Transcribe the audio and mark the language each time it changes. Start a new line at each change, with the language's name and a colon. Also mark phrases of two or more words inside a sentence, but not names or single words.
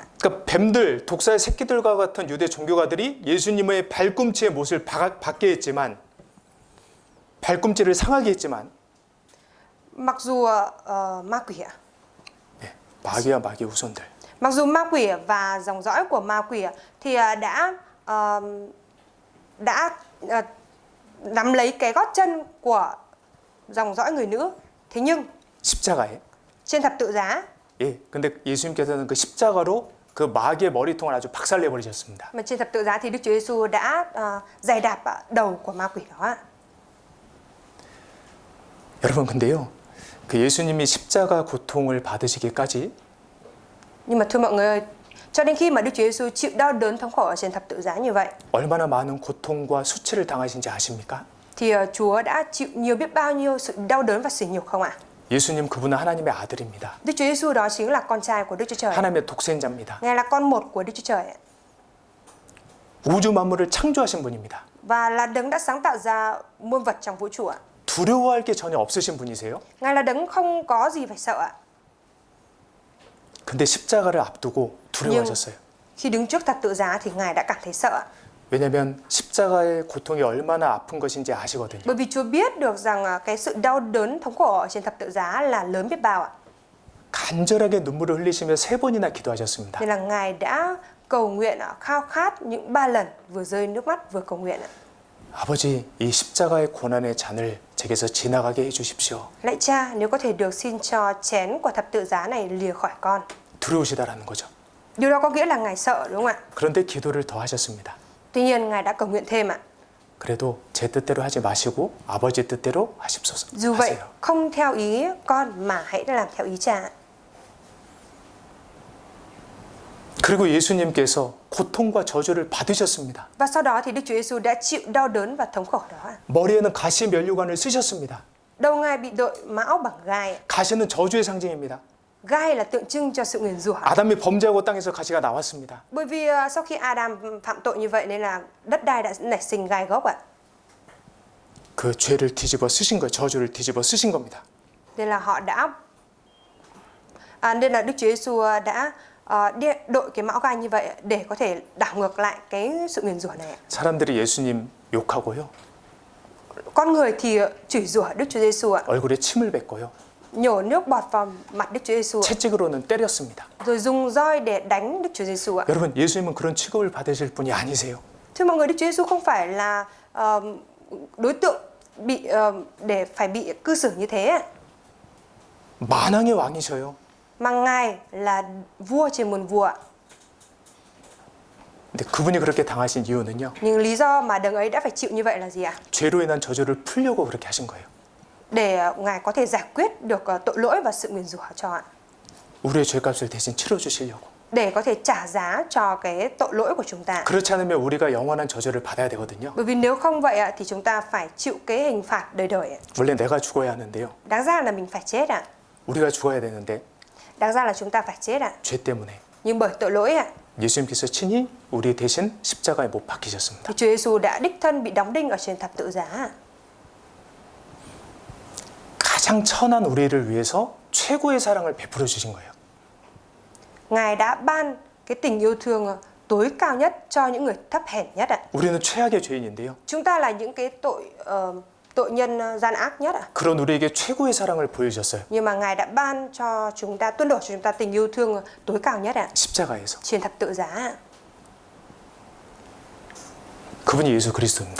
Korean: 그러니까 뱀들, 독사의 새끼들과 같은 유대 종교가들이 예수님의 발꿈치의 못을 받게 했지만 발꿈치를 상하게 했지만
Vietnamese: Mặc dù ma quỷ ạ,
Korean: 네, 마귀와 마귀 후손들
Vietnamese: mặc dù ma quỷ và dòng dõi của ma quỷ thì đã nắm lấy cái gót chân của dòng dõi người nữ. Thế nhưng
Korean: 십자가에
Vietnamese: trên thập tự giá,
Korean: 예, 근데 예수님께서는 그 십자가로 그 마귀의 머리통을 아주 박살내 버리셨습니다.
Vietnamese: mà trên thập tự giá thì Đức Chúa Giêsu đã giày đạp đầu của ma quỷ đó.
Korean: 여러분 근데요. 그 예수님이 십자가 고통을 받으시기까지
Vietnamese: Nhưng mà thưa mọi người ơi, cho đến khi mà Đức Chúa Giêsu chịu đau đớn thống khổ ở trên thập tự giá như vậy,
Korean: 얼마나 많은 고통과 수치를 당하신지 아십니까?
Vietnamese: thì Chúa đã chịu nhiều biết bao nhiêu sự đau đớn và sỉ nhục không ạ?
Korean: 예수님 그분은 하나님의 아들입니다.
Vietnamese: Đức Chúa Giêsu đó chính là con trai của Đức Chúa Trời.
Korean: 하나님의 독생자입니다.
Vietnamese: Ngài là con một của Đức Chúa Trời
Korean: 우주 만물을 창조하신 분입니다.
Vietnamese: và là đấng đã sáng tạo ra muôn vật trong vũ trụ ạ.
Korean: 두려워할 게 전혀 없으신 분이세요.
Vietnamese: Ngài là đấng không có gì phải sợ ạ.
Korean: 근데 십자가를 앞두고 두려워하셨어요.
Vietnamese: Khi đứng trước thập tự giá thì Ngài đã cảm thấy sợ ạ.
Korean: 왜냐하면 십자가의 고통이 얼마나 아픈 것인지 아시거든요.
Vietnamese: Bởi vì Chúa biết được rằng cái sự đau đớn thống khổ ở trên thập tự giá là lớn biết bao ạ.
Korean: 간절하게 눈물을 흘리시며 3번이나 기도하셨습니다.
Vietnamese: Nên là Ngài đã cầu nguyện khao khát những 3 lần, vừa rơi nước mắt vừa cầu nguyện ạ.
Korean: 아버지, 이 십자가의 고난의 잔을 제게서 지나가게 해주십시오.
Vietnamese: Lạy Cha, nếu có thể được xin cho chén của thập tự giá này lìa khỏi con.
Korean: 두려우시다라는 거죠.
Vietnamese: Điều đó có nghĩa là Ngài sợ đúng không ạ?
Korean: 그런데 기도를 더 하셨습니다.
Vietnamese: Tuy nhiên Ngài đã cầu nguyện thêm ạ.
Korean: 그래도 제 뜻대로 하지 마시고 아버지 뜻대로 하십소서.
Vietnamese: Dù vậy,
Korean: 하세요.
Vietnamese: không theo ý con mà hãy làm theo ý Cha.
Korean: 그리고 예수님께서 고통과 저주를 받으셨습니다.
Vietnamese: Và sau đó thì Đức Chúa Giêsu đã chịu đau đớn và thống khổ đó.
Korean: 머리에는 가시 면류관을 쓰셨습니다.
Vietnamese: Đầu Ngài bị đội mão bằng gai.
Korean: 가시는 저주의 상징입니다.
Vietnamese: Gai là tượng trưng cho sự nguyền rủa.
Korean: 아담이 범죄하고 땅에서 가시가 나왔습니다.
Vietnamese: Bởi vì sau khi Adam phạm tội như vậy nên là đất đai đã nảy sinh gai gốc ạ.
Korean: 그 죄를 뒤집어 쓰신 거예요. 저주를 뒤집어 쓰신 겁니다.
Vietnamese: Nên là họ đã nên là Đức Chúa Giêsu đã đội cái mão gai như vậy để có thể đảo ngược lại cái sự nguyền rủa này.
Korean: 사람들이 예수님 욕하고요.
Vietnamese: Con người thì chửi rủa Đức Chúa Giêsu ạ,
Korean: 얼굴에 침을 뱉고요.
Vietnamese: nhổ nước bọt vào mặt Đức Chúa Giêsu,
Korean: 채찍으로는 때렸습니다.
Vietnamese: rồi dùng roi để đánh Đức Chúa Giêsu ạ.
Korean: 여러분, 예수님은 그런 취급을 받으실 분이 아니세요.
Vietnamese: Thưa mọi người, Đức Chúa Giêsu không phải là đối tượng bị để phải bị cư xử như thế ạ.
Korean: 만왕의 왕이셔요.
Vietnamese: Mà Ngài là vua trên muôn vua ạ.
Korean: 근데 그분이 그렇게 당하신 이유는요.
Vietnamese: Nhưng lý do mà đấng ấy đã phải chịu như vậy là gì ạ?
Korean: 죄로 인한 저주를 풀려고 그렇게 하신 거예요.
Vietnamese: Để Ngài có thể giải quyết được tội lỗi và sự nguyền rủa cho ạ.
Korean: 우리의 죄값을 대신 치러 주시려고.
Vietnamese: Để có thể trả giá cho cái tội lỗi của chúng ta.
Korean: 그렇지 않으면 우리가 영원한 저주를 받아야 되거든요.
Vietnamese: Bởi vì nếu không vậy ạ thì chúng ta phải chịu cái hình phạt đời đời ạ.
Korean: 원래 내가 죽어야 하는데요.
Vietnamese: Đáng ra là mình phải chết ạ.
Korean: 우리가 죽어야 되는데
Vietnamese: Đáng ra là chúng ta phải chết ạ.
Korean: 죄 때문에
Vietnamese: Nhưng bởi tội lỗi ạ,
Korean: 예수님께서 친히 우리 대신 십자가에 못 박히셨습니다.
Vietnamese: thì Chúa Giêsu đã đích thân bị đóng đinh ở trên thập tự giá.
Korean: 가장 천한 우리를 위해서 최고의 사랑을 베풀어 주신 거예요.
Vietnamese: Ngài đã ban cái tình yêu thương tối cao nhất cho những người thấp hèn nhất ạ.
Korean: 우리는 최악의 죄인인데요.
Vietnamese: Chúng ta là những cái tội nhân gian ác nhất ạ.
Korean: 그런 우리에게 최고의 사랑을 보여주셨어요.
Vietnamese: Nhưng mà Ngài đã ban cho chúng ta, tuôn đổ cho chúng ta tình yêu thương tối cao nhất ạ.
Korean: 십자가에서.
Vietnamese: Trên thập tự giá.
Korean: 그분이 예수 그리스도입니다.